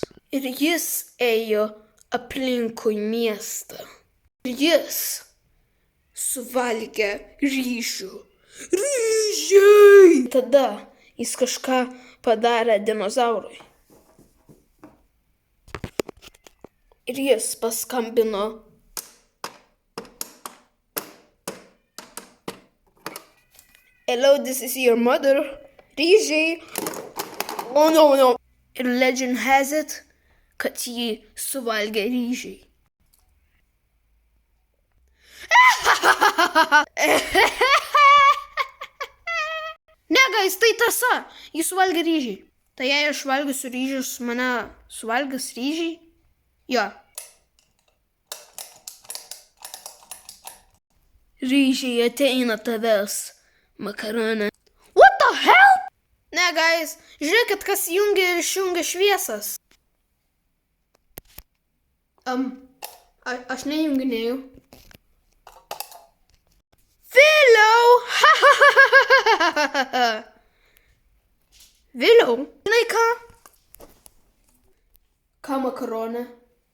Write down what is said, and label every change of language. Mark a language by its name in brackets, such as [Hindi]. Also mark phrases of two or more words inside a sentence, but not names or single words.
[Lithuanian] Ir jis ėjo aplinkui miestą. Ir jis suvalgė ryžių. Ryžiai! Tada jis kažką padarė dinozaurui. Ir jis paskambino. [English] Hello, this is your mother. Ryžiai. Oh, no. Ir legend has it, [Lithuanian] kad jį suvalgė ryžiai. Ne, guys, tai tiesa. Jį suvalgė ryžiai. Tai jei aš valgysiu ryžius, mane suvalgys ryžiai? Jo. Ryžiai ateina tavęs, makaronė. [English] What the hell? Ne, guys, [Lithuanian] žiūrėkit, kas jungia ir išjungia šviesas. Aš nejunginėjau. Vėliau, haha! Vėliau. Žinai ką? Ką makaronė?